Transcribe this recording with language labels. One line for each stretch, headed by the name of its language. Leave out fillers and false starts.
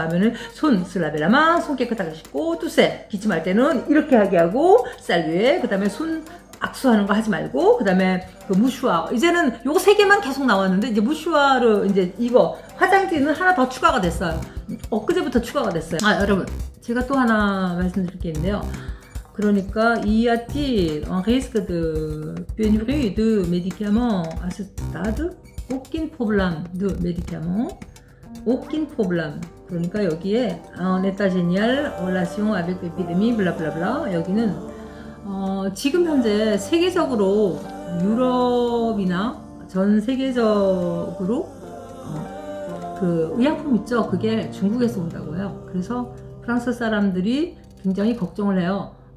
Korean: 하면은 손 슬라베라마, 손 깨끗하게 씻고, 투세, 기침할 때는 이렇게 하게 하고, 쌀위에, 그 다음에 손 악수하는 거 하지 말고, 그 다음에 그 무슈아, 이제는 요거 3개만 계속 나왔는데 이제 무슈아를 이제 이거 화장지는 하나 더 추가가 됐어요. 엊그제부터 추가가 됐어요. 여러분, 제가 또 하나 말씀드릴 게 있는데요. 그러니까
French: y a-t-il un risque de pénurie de médicaments à ce stade? Aucun problème de médicaments. aucun problème.
Korean: 그러니까 여기에
French: en état général, relation avec l'épidémie, blablabla.
Korean: 여기는 지금 현재 세계적으로 유럽이나 전 세계적으로 그 의약품 있죠. 그게 중국에서 온다고 해요. 그래서 프랑스 사람들이 굉장히 걱정을 해요.